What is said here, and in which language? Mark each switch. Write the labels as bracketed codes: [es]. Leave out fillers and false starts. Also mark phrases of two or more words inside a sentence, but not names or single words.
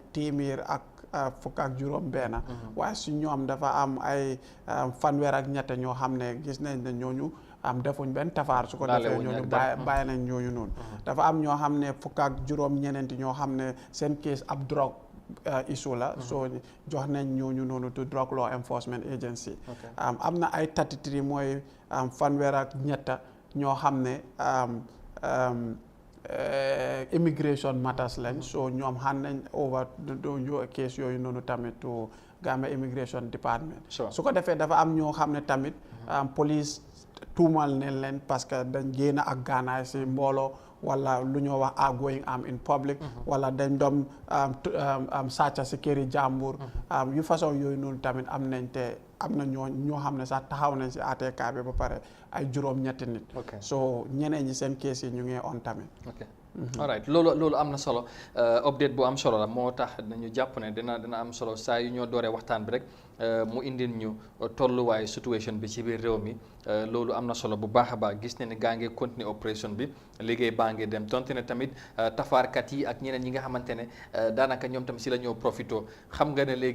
[wo] téeméer ak fukk ak juróom benn waaye si ñoom dafa am ay fanweer ak ñette ñoo xam ne gis nañ ne ñooñu defuñ benn tafaar su ko defee ñooñu bàyyi nañ ñooñu noonu dafa am ñoo xam ne fukk ak juróom ñeneenti ñoo xam ne seen case ab drogue issue la soo jox nañ ñooñu noonu to Drug Law Enforcement Agency am na ay 33 mooy fanweer ak ñetta ñoo xam ne [en] immigration matters [wo] lañ so ñoom xam nañ over case yooyu noonu tamit to Gambia Immigration Department su ko defee dafa am ñoo xam ne tamit police tuumal ne leen parce que dañ génn ak gaanaay si mbooloo wala lu ñoo wax [en] going in public [wo] wala dañ doon sàcca si këri jàmbur yu façon yooyu noonu tamit am nañ te am na ñoo xam ne sax taxaw nañ si ATK bi ba pare ay juróom-ñetti nit so ñeneen ñi seen kees yi ñu ngi on tamit [en] all right [wo] loolu am na solo update bu am solo la moo tax nañu jàpp ne dina am solo saa yu ñoo dooree waxtaan bi rek mu indil ñu tolluwaay situation bi ci biir réew mi loolu am na solo bu baax a baax gis ne ne gaa ngi [fr] continuer opération [wo] bi liggéey baa ngi dem tonte ne tamit tafaarkat yi ak ñeneen ñi nga xamante ne daanaka ñoom tamit si la ñoo profito xam nga ne léegi